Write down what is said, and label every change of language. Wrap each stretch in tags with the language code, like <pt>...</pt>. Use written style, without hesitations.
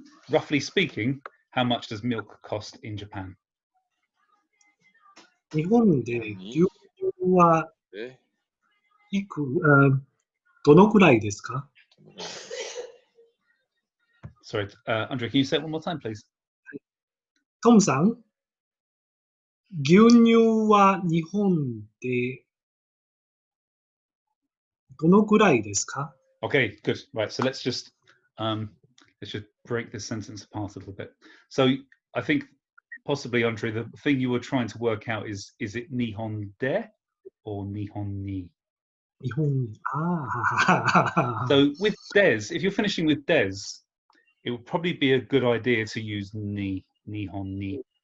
<en>Roughly speaking, how much does milk cost in Japan?</en> <ja>日本で牛乳はえどのくらいですか？</ja> <en>Sorry, Andre, can you say it one more time, please?</en> <ja>トムさん、牛乳は日本でどのくらいですか？</ja> <en>Okay, good. Right, so let's just break this sentence apart a little bit. So I think possibly, Andre, the thing you were trying to work out is it Nihon de or Nihon ni?</en> <ja>日本、ああ、</ja> <en>So with des, if you're finishing with des, it would probably be a good idea to use ni, Nihon ni,</en>